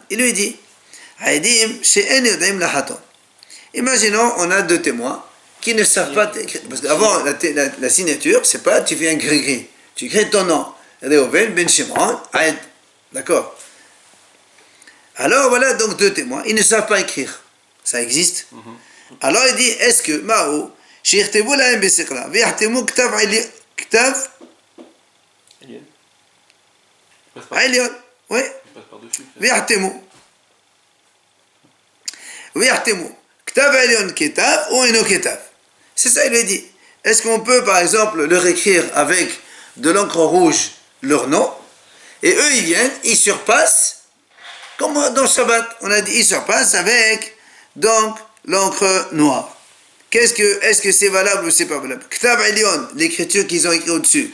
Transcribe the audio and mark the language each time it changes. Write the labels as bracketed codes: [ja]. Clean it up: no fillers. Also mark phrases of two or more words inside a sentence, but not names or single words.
[fr] Il lui dit imaginons, on a deux témoins qui ne savent pas écrire. Parce qu'avant, la signature, c'est pas tu fais un gris-gris. Tu écris ton nom. Reuven, Ben Shimon, Aïd. D'accord? Alors voilà donc deux témoins. Ils ne savent pas écrire. Ça existe. Alors il dit, est-ce que Mao, [he] שיכתבו להם בסקלה, ויחתמו כתב עליון, oui, ויחתמו כתב עליון כתב ou אינו כתב. [fr] C'est ça, il lui dit. Est-ce qu'on peut par exemple leur écrire avec de l'encre rouge leur nom, et eux ils viennent, ils surpassent, comme dans le Shabbat, on a dit, ils surpassent avec donc l'encre noire. Est-ce que c'est valable ou c'est pas valable? [he] כתב עליון, [fr] l'écriture qu'ils ont écrit au-dessus.